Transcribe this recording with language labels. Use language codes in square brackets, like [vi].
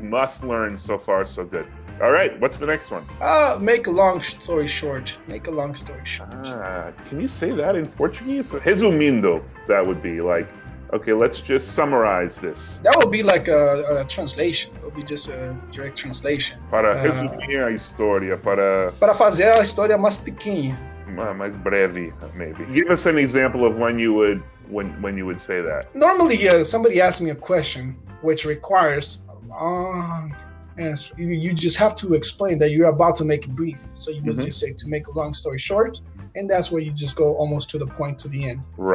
[en] You must learn so far, so good. All right, what's the next one? Make a long story short. Make a long story short. Can you say that in Portuguese? Resumindo, that would be like, okay, let's just summarize this. That would be like a translation. It would be just a direct translation. [pt] Para resumir a história, para fazer a história mais pequena. Mais breve, maybe. [en] Give us an example of when you would say that. Normally, somebody asks me a question which requires a long answer. You just have to explain that you're about to make it brief. So you would just say, to make a long story short, and that's where you just go almost to the point, to the end.